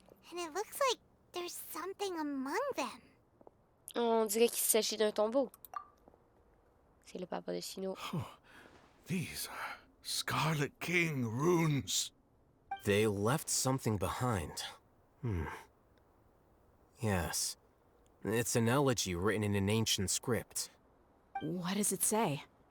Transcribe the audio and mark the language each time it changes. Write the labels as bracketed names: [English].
[English] And it looks like there's something among them. [French] On dirait qu'il s'agit d'un tombeau. C'est le papa des Sinon. [English] These are Scarlet King runes. They left something behind. Yes. It's an elegy written in an ancient script. What does it say?